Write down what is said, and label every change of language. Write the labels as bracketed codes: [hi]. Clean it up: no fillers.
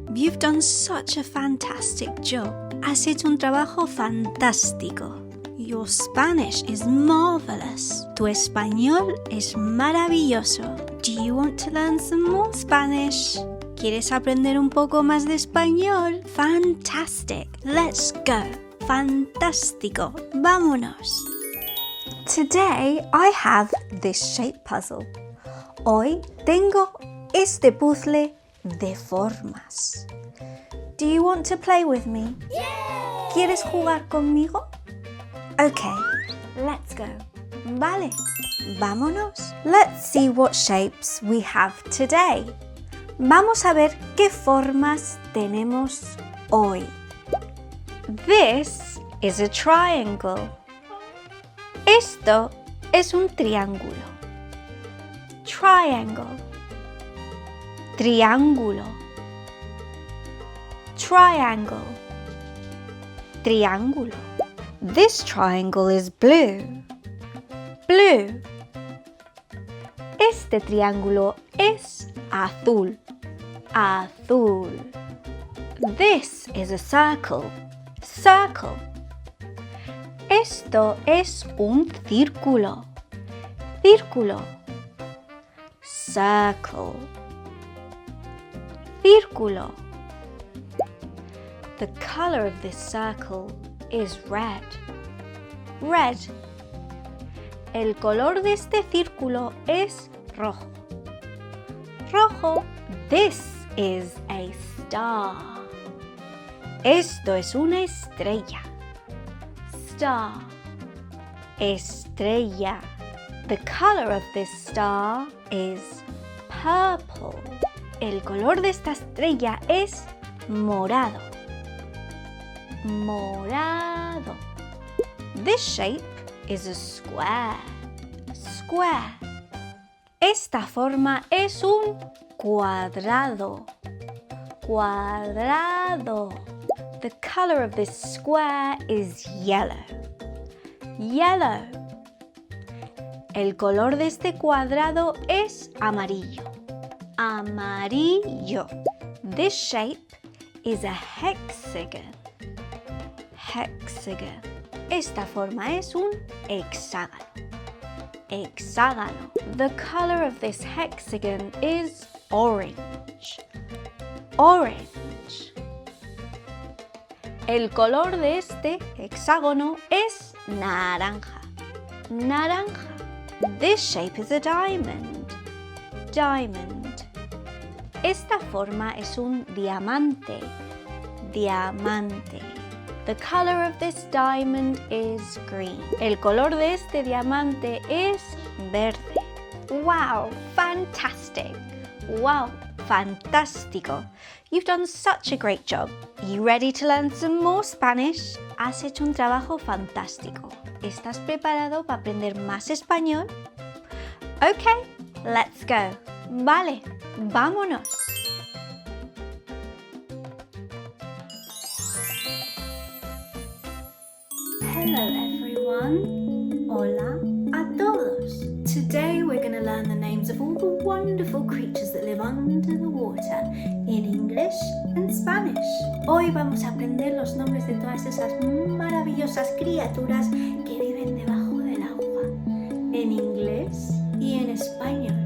[en] You've done such a fantastic job. [es] Has hecho un trabajo fantástico. [en] Your Spanish is marvelous. [es] Tu español es maravilloso. [en] Do you want to learn some more Spanish? [es] ¿Quieres aprender un poco más de español? [en] Fantastic. Let's go. [es] Fantástico. Vámonos. [en] Today I have this shape puzzle. [es] Hoy tengo este puzzle de formas. [en] Do you want to play with me? [es] ¿Quieres jugar conmigo? [en] Okay, let's go. [es] Vale, vámonos. [en] Let's see what shapes we have today. [es] Vamos a ver qué formas tenemos hoy. [en] This is a triangle. [es] Esto es un triángulo. [en] Triangle. Triángulo. Triangle. Triángulo. This triangle is blue. Blue. [es] Este triángulo es azul. Azul. [en] This is a circle. Circle. [es] Esto es un círculo. [en] Círculo. Circle. [es] Círculo. [en] The color of this circle is red. Red. [es] El color de este círculo es rojo. [en] Rojo. This is a star. [es] Esto es una estrella. Star. Estrella. [en] The color of this star is purple. [es] El color de esta estrella es morado. [en] Morado. This shape is a square. Square. [es] Esta forma es un cuadrado. Cuadrado. [en] The color of this square is yellow. Yellow. [es] El color de este cuadrado es amarillo. [en] Amarillo. This shape is a hexagon. [es] Hexagon. Esta forma es un hexágono. Hexágono. [en] The color of this hexagon is orange. [es] Orange. El color de este hexágono es naranja. Naranja. [en] This shape is a diamond. Diamond. [es] Esta forma es un diamante. Diamante. [en] The color of this diamond is green. [es] El color de este diamante es verde. [en] Wow, fantastic. Wow, fantástico. You've done such a great job. You ready to learn some more Spanish? [es] Has hecho un trabajo fantástico. ¿Estás preparado para aprender más español? [en] Okay, let's go. [es] Vale, vámonos. [en] Hello everyone. [es] Hola a todos. [en] Today we're going to learn the names of all the wonderful creatures that live under the water in English and Spanish. [es] Hoy vamos a aprender los nombres de todas esas maravillosas criaturas que viven debajo del agua en inglés y en español.